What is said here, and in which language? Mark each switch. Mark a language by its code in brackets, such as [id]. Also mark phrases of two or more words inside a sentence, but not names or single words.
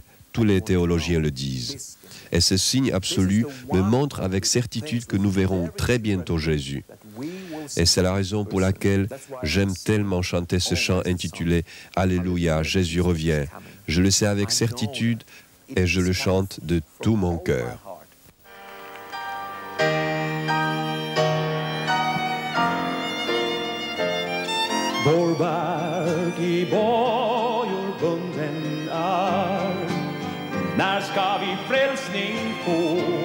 [fr] Tous les théologiens le disent. Et ce signe absolu me montre avec certitude que nous verrons très bientôt Jésus. Et c'est la raison pour laquelle j'aime tellement chanter ce chant intitulé « Alléluia, Jésus revient ». Je le sais avec certitude et je le chante de tout mon cœur. [sv] Vår värld i bojor bunden är. När ska vi frälsning få?